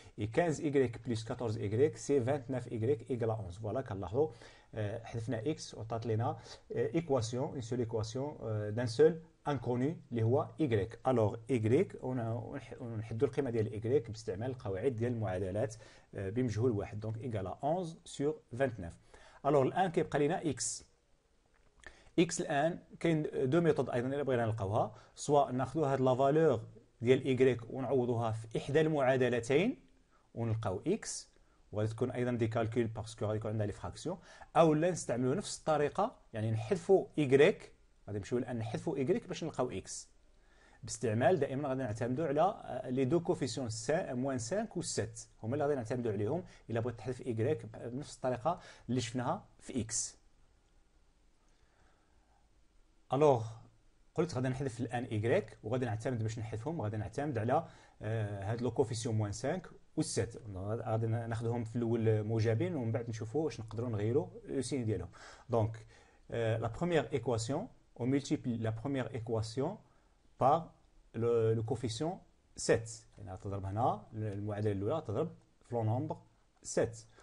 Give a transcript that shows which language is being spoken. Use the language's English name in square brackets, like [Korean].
[French] et 15y plus 14y c'est 29y égale à 11. [Arabic] فوالا كنلاحظوا حذفنا x وعطات لنا ايكواسيون، اون سول ايكواسيون دان سول انكوني اللي هو y. الوغ y ونحدوا القيمه ديال y باستعمال القواعد ديال المعادلات بمجهول واحد. [French] دونك égale à 11 sur 29. [Arabic] الوغ الان كيبقى لنا x. x الان كاين دو ميثود ايضا الا بغينا نلقاوها، سواء ناخذوا هاد لا فالور ديال y ونعوضوها في احدى المعادلتين ونلقاو اكس، وغادي تكون ايضا دي كالكول باسكو غادي يكون عندنا لي فراكسيون، او لا نستعملوا نفس الطريقه، يعني نحذفوا ايغريك. غادي نمشيو الان نحذفوا ايغريك باش نلقاو اكس. باستعمال دائما غادي نعتمدوا على لي دو كوفيسيون موان 5 و 7، هما اللي غادي نعتمدوا عليهم الا بغيت تحذف ايغريك بنفس الطريقه اللي شفناها في اكس. الوغ قلت غادي نحذف الان ايغريك وغادي نعتمد باش نحذفهم، غادي نعتمد على هاد لو كوفيسيون موان 5 و 7. غادي ناخذهم في الاول موجبين ومن بعد نشوفوا واش نقدروا نغيروا لو سين ديالهم. [French] دونك لا بروميير ايكواسيون on multiplie la première équation par le coefficient 7. [Arabic] يعني غتضرب هنا المعادله الاولى تضرب في لو نومبر 7.